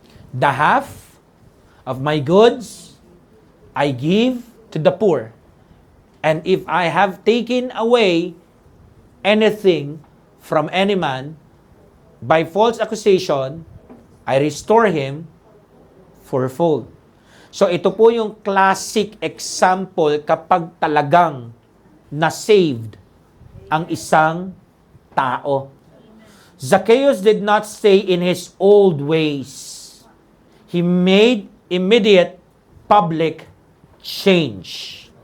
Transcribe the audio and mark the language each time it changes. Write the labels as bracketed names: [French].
[English] The half of my goods I give to the poor. And if I have taken away anything from any man by false accusation, I restore him fourfold. [Filipino] So ito po yung [English] classic example [Filipino] kapag talagang na-saved ang isang tao. [English] Zacchaeus did not stay in his old ways. He made immediate public change.